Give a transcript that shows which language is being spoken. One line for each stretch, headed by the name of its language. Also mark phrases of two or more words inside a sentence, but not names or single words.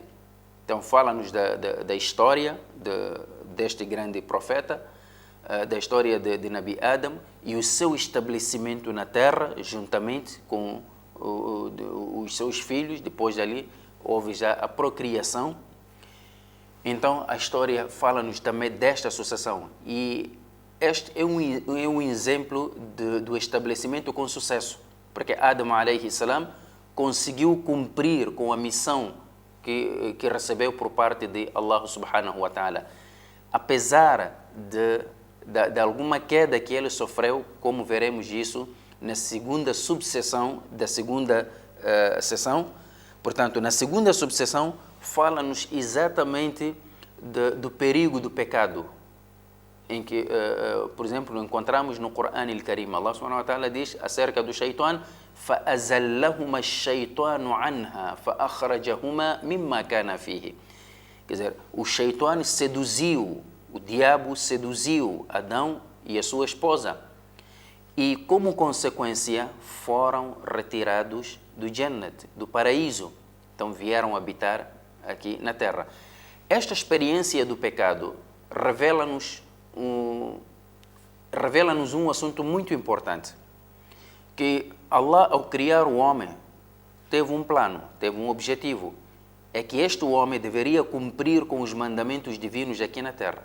Portuguese: Então, fala-nos da história deste grande profeta, da história de Nabi Adam e o seu estabelecimento na terra, juntamente com os seus filhos. Depois dali houve já a procriação. Então a história fala-nos também desta sucessão, e este é um exemplo do estabelecimento com sucesso, porque Adam
Arabic: عليه السلام
Portuguese: conseguiu cumprir com a missão que recebeu por parte de Allah
Arabic: سبحانه وتعالى,
Portuguese: apesar de alguma queda que ele sofreu, como veremos isso na segunda subseção da segunda sessão. Portanto, na segunda subseção fala-nos exatamente do perigo do pecado, em que, por exemplo, encontramos no Qur'an al-Karim, Allah
Arabic: سبحانه وتعالى
Portuguese: diz acerca do Shaitan:
Arabic: فَأَزَلَّهُمَا الشَّيْطَانُ عَنْهَا فَأَخْرَجَهُمَا مِمَّا كَانَ فِيهِ.
Portuguese: Quer dizer, o Shaitan seduziu, o diabo seduziu Adão e a sua esposa, e como consequência foram retirados do Jannat, do paraíso. Então vieram habitar aqui na terra. Esta experiência do pecado revela-nos um assunto muito importante, que Allah, ao criar o homem, teve um plano, teve um objetivo, é que este homem deveria cumprir com os mandamentos divinos aqui na terra.